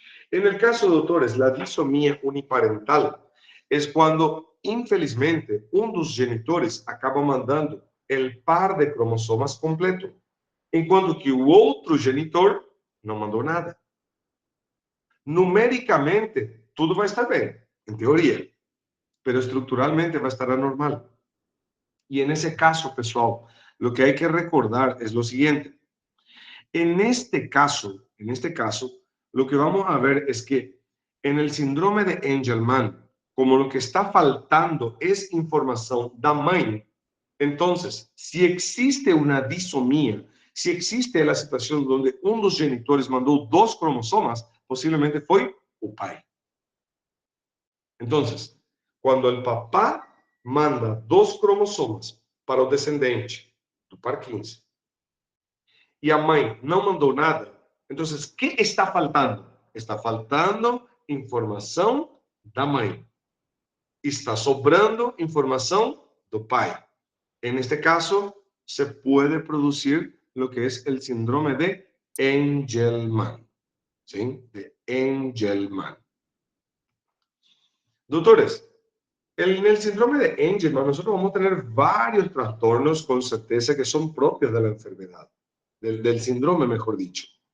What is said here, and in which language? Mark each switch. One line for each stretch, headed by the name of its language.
Spanish: En el caso, doutores, la disomía uniparental es cuando, infelizmente, um dos genitores acaba mandando el par de cromosomas completo,
Portuguese: enquanto que o outro genitor não mandou nada. Numericamente, tudo vai estar bem, em teoria,
Spanish: pero estructuralmente
Portuguese: vai estar anormal.
Spanish: Y en ese caso, pessoal, lo que hay que recordar es lo siguiente. En este caso, lo que vamos a ver es que en el síndrome de Angelman, como lo que está faltando es información da mãe, entonces, si existe una disomía, si existe la situación donde uno de los genitores mandó 2 cromosomas, posiblemente fue o pai. Entonces, cuando el papá manda 2 cromosomas para
Portuguese: o descendente do par 15 e a mãe não mandou nada, então, o que está faltando? Está faltando informação da mãe. Está sobrando informação do pai.
Spanish: En este caso, se puede producir lo que es el síndrome de Angelman. ¿Sí? De Angelman. Doctores, en el síndrome de Angelman, nosotros vamos a tener varios trastornos con certeza que son propios de la enfermedad, del síndrome, mejor dicho.